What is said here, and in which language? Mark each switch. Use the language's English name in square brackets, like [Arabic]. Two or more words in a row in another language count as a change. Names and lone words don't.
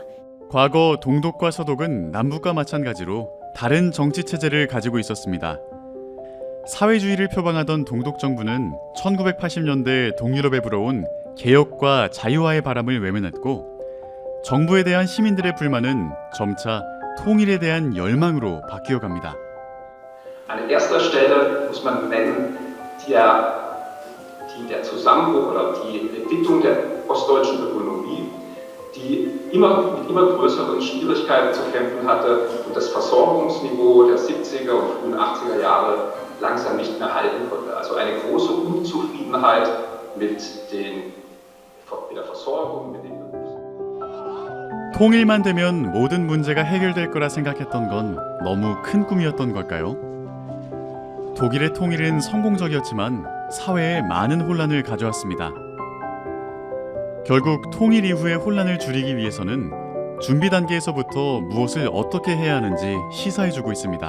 [Korean] 과거 동독과 서독은 남북과 마찬가지로 다른 정치 체제를 가지고 있었습니다. 사회주의를 표방하던 동독 정부는 1980년대 동유럽에 불어온 개혁과 자유화의 바람을 외면했고 정부에 대한 시민들의 불만은 점차 통일에 대한 열망으로 바뀌어 갑니다. [German] An erster Stelle muss man nennen, der Zusammenbruch oder die Entwicklung der ostdeutschen Ökonomie, die mit immer größeren Schwierigkeiten zu kämpfen hatte und das Versorgungsniveau der 70er und frühen 80er Jahre langsam nicht mehr halten konnte. Also eine große Unzufriedenheit mit der Versorgung, mit den [Korean] 통일만 되면 모든 문제가 해결될 거라 생각했던 건 너무 큰 꿈이었던 걸까요? 독일의 통일은 성공적이었지만 사회에 많은 혼란을 가져왔습니다. 결국 통일 이후의 혼란을 줄이기 위해서는 준비 단계에서부터 무엇을 어떻게 해야 하는지 시사해주고 있습니다.